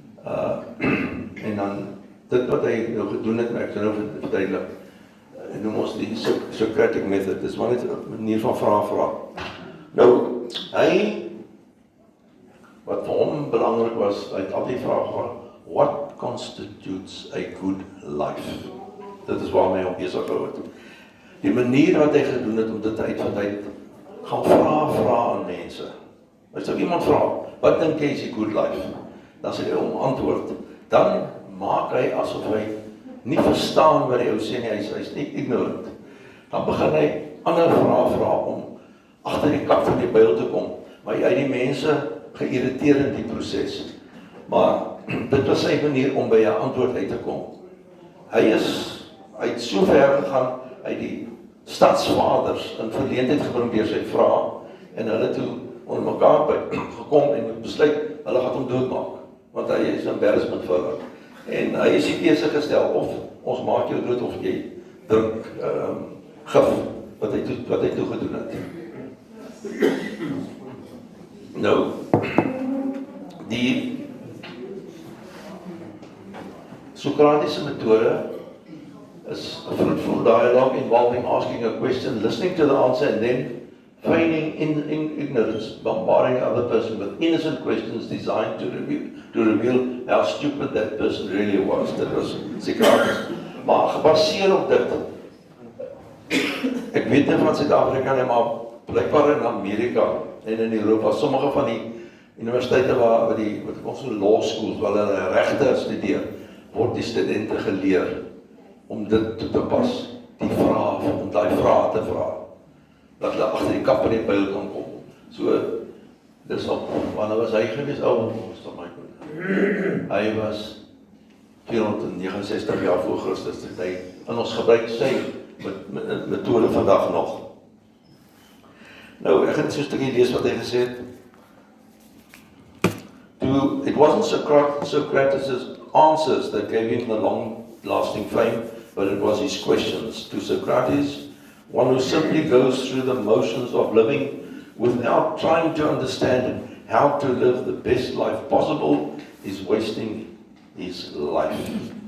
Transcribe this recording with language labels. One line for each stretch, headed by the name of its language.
Afrikaans: En dan, dit wat hy nou gedoen het, ek kan nou verduidelik, noem ons die Socratic method, dit is maar net 'n manier van vra. Nou, hy, wat vir hom belangrik was, hy het altyd vraag gehad,
English: what constitutes a good life?
Afrikaans: Dit is waarmee hy op besig gehou het. Die manier wat hy gedoen het om dit uit van hy gaan vra aan mense. As jy iemand vra, wat dink jy is
English: a good life?
Afrikaans: Dan sê hy hom antwoord, dan maak hy asof hy nie verstaan wat die ou sê nie, hy is nie ignorant. Dan begin hy ander vrae om agter die kap van die byl te kom, maar hy die mense geïrriteer in die proses. Maar dit was sy manier om by 'n antwoord uit te kom. Hy het so ver gegaan, hy het die stadsvaders in verleentheid gebring deur sy vrae, en hulle toe onder mekaar gekom en besluit, hulle gaan hom doodmaak, want hy is 'n embarrassment vir hulle. En hy is die keuse gestel, of ons maak jou dood, of jy drink gif, wat hy toe gedoen het. Nou, die Socratiese metode is
English: a fruitful dialogue involving asking a question, listening to the answer, and then feigning in ignorance, bombarding the other person with innocent questions designed to reveal how stupid that person really was.
Afrikaans: Dit was Socrates. Maar gebaseer op dit, ek weet nie van Suid-Afrika nie, maar blykbaar in Amerika en in Europa, sommige van die universiteite wat ons so law schools, waar hulle regte studeer, word die studente geleer om dit toe te pas, om die vrae te vra, dat hulle agter die kap in die byl kan kom. So, dis op, wanneer was hy gewees? Hy was 469 jaar voor Christus, dit hy, en ons gebruik sy metode vandag nog. Nou, ek gaan so 'n stukkie lees wat hy gesê het.
English: It wasn't Socrates' answers that gave him the long-lasting fame, but it was his questions. To Socrates, one who simply goes through the motions of living without trying to understand how to live the best life possible is wasting his life.